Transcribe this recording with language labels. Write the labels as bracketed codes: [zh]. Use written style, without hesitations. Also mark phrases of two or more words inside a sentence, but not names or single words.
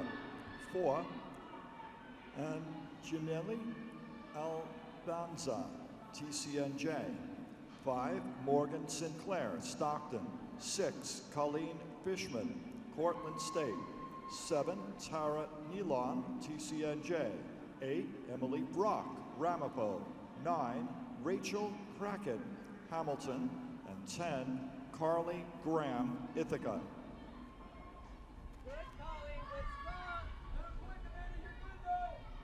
[en] 4, Anjanelli Albanza, TCNJ. 5, Morgan Sinclair, Stockton. 6, Colleen Fishman, Cortland State. 7, Tara Nealon, TCNJ. 8, Emily Brock, Ramapo. 9, Rachel Kraken, Hamilton. And 10, Carly Graham, Ithaca. Good, Colleen. Good spot. Good quick, Amanda. You're good, though.